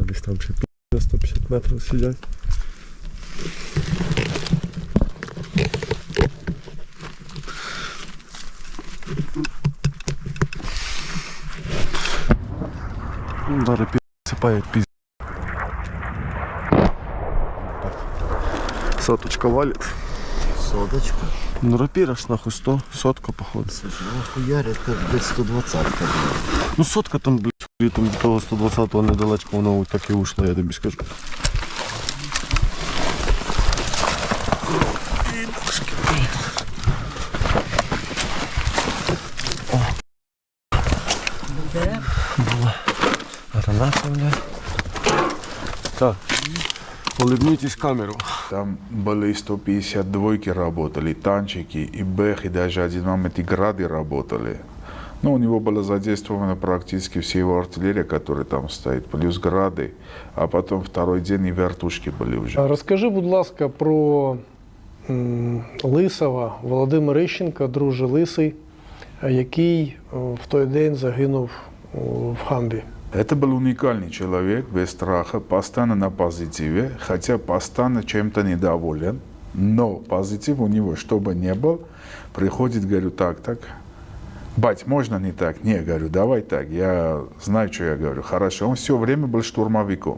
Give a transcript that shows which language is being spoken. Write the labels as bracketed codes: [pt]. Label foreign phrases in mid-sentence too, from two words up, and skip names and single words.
[uk] Там ще за 150 метрів сидять. Зараз сипає пізд. [ru] Соточка валит. Соточка. Ну рапира ж нахуй 100, сотка походу. Слушай, ну хуярит как, блядь, 120-ка. [uk] Ну сотка там, блядь, там до того 120-го недалечко воно так і ушло, я тобі скажу. Була граната, блядь. [ru] Так, улыбнитесь в камеру. Там были 152-ки работали, танчики, и БЭХ, и даже один момент и грады работали. Ну, у него была задействована практически вся его артиллерия, которая там стоит, плюс грады, а потом второй день и вертушки были уже. [uk] Розкажи, будь ласка, про Лисова Володимир Іщенко, друже Лисий, який в той день загинув в Хамбі. [ru] Это был уникальный человек, без страха, постоянно на позитиве, хотя постоянно чем-то недоволен, но позитив у него, чтобы не был, приходит, говорю, так, бать, можно не так? Не, говорю, давай так, я знаю, что я говорю. Хорошо, он все время был штурмовиком.